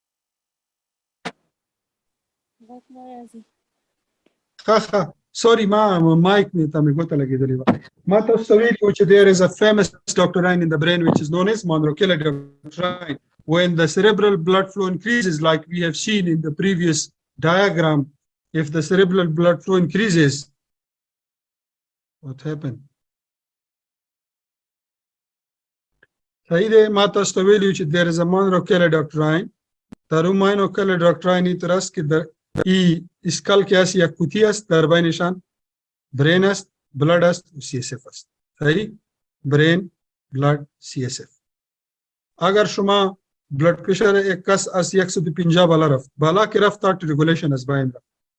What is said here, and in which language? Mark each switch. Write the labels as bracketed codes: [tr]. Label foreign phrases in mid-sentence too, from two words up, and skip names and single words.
[ps] ها sorry ما مایک می ته می ګوته لګېدلې وه. ما تاسو ویلي و چې [en] there is a famous doctrine in the brain which is known as Monro-Killer doctrine. When the cerebral blood flow increases, like we have seen in the previous diagram, if the cerebral blood flow increases, what happened? [ps] صحیح ده. ما تاسو ویلي چې [en] there is a Monro-Killer doctrine. [fa] در اون Monro-Killer doctrine این طور است که ای اسکال که است یک قوطی است، در بینشان برین است، بلد است و سی اس اف است. صحیح؟ [en] brain, blood, CSF. [fa] اگر شما [en] blood pressure [fa] یک کس از 150 بالا رفت، بالا که رفت [en] auto regulation [fa] از بین رفت.